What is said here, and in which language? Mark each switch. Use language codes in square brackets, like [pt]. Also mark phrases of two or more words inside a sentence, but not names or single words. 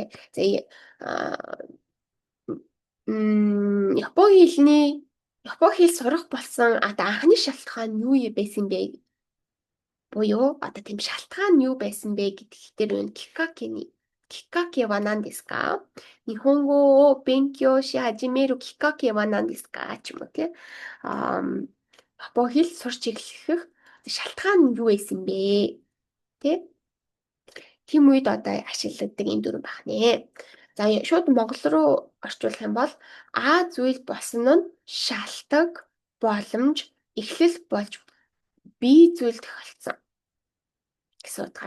[mn] За Японы хэл сурах болсон одоо анхны шалтгаан юу байсан бэ? Буюу одоо тийм шалтгаан нь юу байсан бэ гэдэгт дээр байна. [ja] きっかけは何ですか？日本語を勉強し始めるきっかけは何ですか [mn] ч юм уу тий. Японы хэл сурч эхлэх шалтгаан нь юу байсан бэ? Тий? Тим үед одоо ашигладаг энэ дүрэн баг нэ. За шууд монгол руу орчуулах юм бол А зүйл болсон нь шалтгаан боломж эхлэл болж B зүйл тохиолдсон гэсэн утгаар.